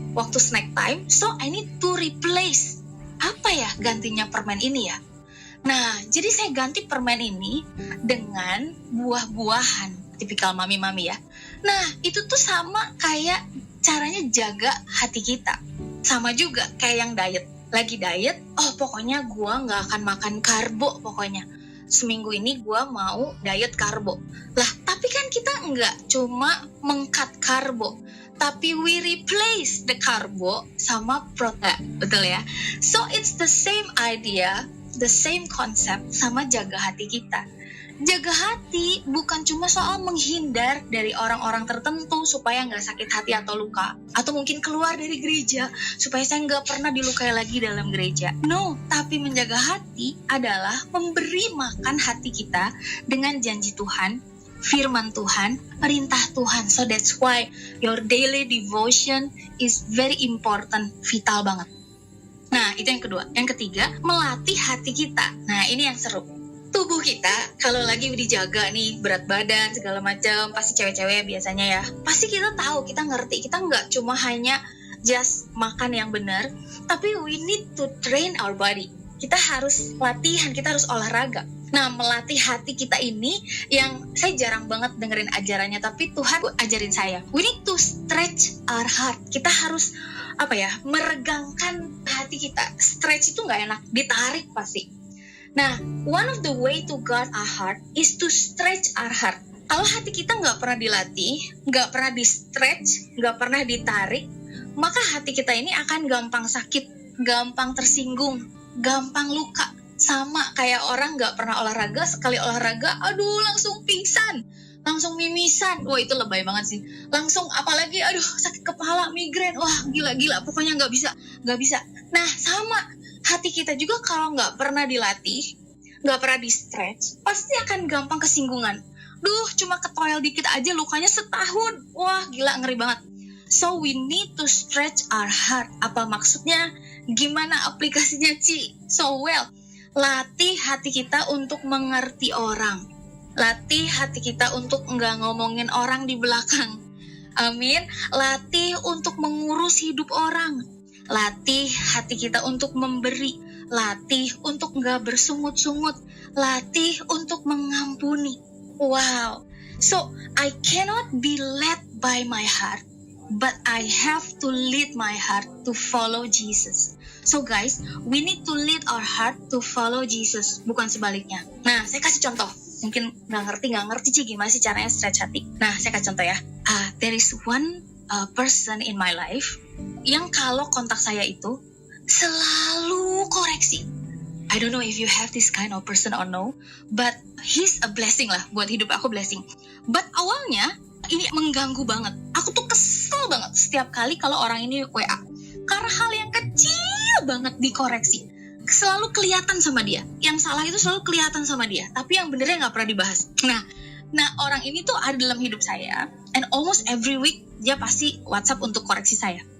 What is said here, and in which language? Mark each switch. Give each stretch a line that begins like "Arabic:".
Indonesian: Waktu
English: snack time, so I need to replace.
Indonesian: Apa ya gantinya permen ini ya? Nah, jadi saya ganti permen ini dengan buah-buahan. Tipikal mami-mami ya. Nah, itu tuh sama kayak caranya jaga hati kita. Sama juga kayak yang diet. Lagi diet, oh pokoknya gue gak akan makan karbo pokoknya. Seminggu ini gue mau diet karbo. Lah, tapi kan kita nggak cuma meng-cut karbo, tapi
English: we replace the
Indonesian: karbo sama protein, betul ya?
English: So it's the same idea, the same concept
Indonesian: sama jaga hati kita. Jaga hati bukan cuma soal menghindar dari orang-orang tertentu supaya nggak sakit hati atau luka, atau mungkin keluar dari gereja supaya saya nggak pernah dilukai lagi dalam gereja. No, tapi menjaga hati adalah memberi makan hati kita dengan janji Tuhan, firman Tuhan, perintah Tuhan.
English: So that's why your daily devotion is very important, vital banget.
Indonesian: Nah, itu yang kedua. Yang ketiga, melatih hati kita. Nah, ini yang seru. Tubuh kita kalau lagi dijaga nih, berat badan segala macam, pasti cewek-cewek biasanya ya, pasti kita tahu, kita ngerti, kita nggak cuma hanya just makan yang benar, tapi
English: we need to train our body.
Indonesian: Kita harus latihan, kita harus olahraga. Nah, melatih hati kita ini yang saya jarang banget dengerin ajarannya, tapi Tuhan ajarin saya.
English: We need to stretch our heart.
Indonesian: Kita harus meregangkan hati kita. Stretch itu nggak enak, ditarik pasti. Nah,
English: one of the way to guard our heart is to stretch our heart.
Indonesian: Kalau hati kita nggak pernah dilatih, nggak pernah di-stretch, nggak pernah ditarik, maka hati kita ini akan gampang sakit, gampang tersinggung, gampang luka. Sama kayak orang nggak pernah olahraga, sekali olahraga, aduh langsung pingsan, langsung mimisan. Wah, itu lebay banget sih. Langsung apalagi, aduh sakit kepala, migrain, wah gila-gila, pokoknya nggak bisa. Nah, sama. Hati kita juga kalau nggak pernah dilatih, nggak pernah di-stretch, pasti akan gampang kesinggungan. Duh, cuma ketoel dikit aja lukanya setahun. Wah, gila, ngeri banget.
English: So we need to stretch our heart.
Indonesian: Apa maksudnya? Gimana aplikasinya, Ci? So well, latih hati kita untuk mengerti orang. Latih hati kita untuk nggak ngomongin orang di belakang. Amin. Latih untuk mengurus hidup orang. Latih hati kita untuk memberi. Latih untuk nggak bersungut-sungut. Latih untuk mengampuni. Wow.
English: So, I cannot be led by my heart, but I have to lead my heart to follow Jesus. So guys, we need to lead our heart to follow Jesus,
Indonesian: bukan sebaliknya. Nah, saya kasih contoh. Mungkin nggak ngerti sih gimana sih caranya stretch hati. Nah, saya kasih contoh ya.
English: There is one person in my life
Indonesian: yang kalau kontak saya itu selalu koreksi.
English: I don't know if you have this kind of person or no, but he's a blessing
Indonesian: lah, buat hidup aku blessing. But awalnya, ini mengganggu banget. Aku tuh kesel banget setiap kali kalau orang ini WA. Karena hal yang kecil banget dikoreksi. Selalu kelihatan sama dia. Yang salah itu selalu kelihatan sama dia. Tapi yang benernya gak pernah dibahas. Nah, orang ini tuh ada dalam hidup saya.
English: And almost every week,
Indonesian: dia pasti WhatsApp untuk koreksi saya.